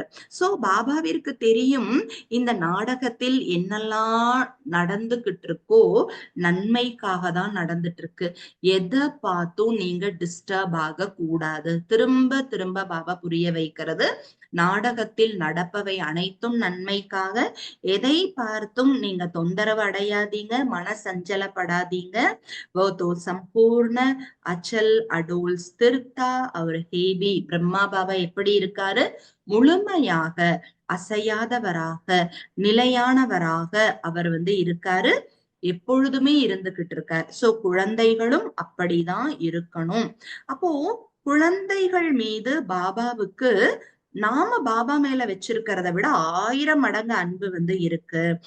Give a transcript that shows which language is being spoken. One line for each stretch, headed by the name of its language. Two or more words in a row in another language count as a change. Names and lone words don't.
Tamil: சோ பாபாவிற்கு தெரியும் இந்த நாடகத்தில் என்னெல்லாம் நடந்துகிட்டு இருக்கோ நன்மைக்காக தான் நடந்துட்டு இருக்கு. எதை பார்த்தும் நீங்க டிஸ்டர்ப் ஆக கூடாது. திரும்ப திரும்ப பாபா புரிய வைக்கிறது, நாடகத்தில் நடப்பவை அனைத்தும் நன்மைக்காக. எதை பார்த்தும் நீங்க தொந்தரவு அடையாதீங்க, மன சஞ்சலப்படாதீங்க.
Hindi: वो तो संपूर्ण अचल अडोल स्थिरता और हेबी,
Tamil: பிரம்மா பாபா எப்படி இருக்காரு? முழுமையாக அசையாதவராக, நிலையானவராக அவர் வந்து இருக்காரு, எப்பொழுதுமே இருந்துகிட்டு இருக்கார். சோ குழந்தைகளும் அப்படிதான் இருக்கணும். அப்போ குழந்தைகள் மீது பாபாவுக்கு நாம பாபா மேல வச்சிருக்கிறத விட 1000 மடங்கு அன்பு வந்து இருக்கு.